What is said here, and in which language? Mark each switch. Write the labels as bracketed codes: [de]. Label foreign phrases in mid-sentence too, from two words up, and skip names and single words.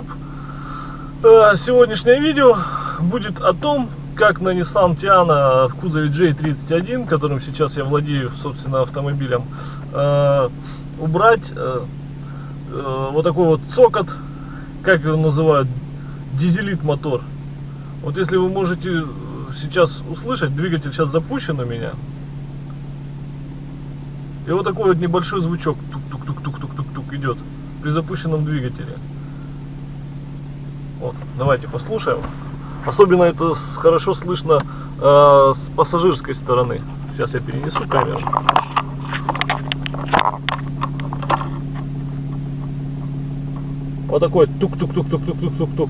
[ru] Сегодняшнее видео будет о том, как на Nissan Tiana в кузове J31, которым сейчас я владею, собственно, автомобилем, убрать вот такой вот цокот, как его называют, дизелит мотор. Вот если вы можете сейчас услышать, двигатель сейчас запущен у меня. И вот такой вот небольшой звучок тук-тук-тук-тук-тук-тук идет при запущенном двигателе. Вот, давайте послушаем. Особенно это хорошо слышно с пассажирской стороны. Сейчас я перенесу камеру. Вот такой тук-тук-тук-тук-тук-тук-тук-тук.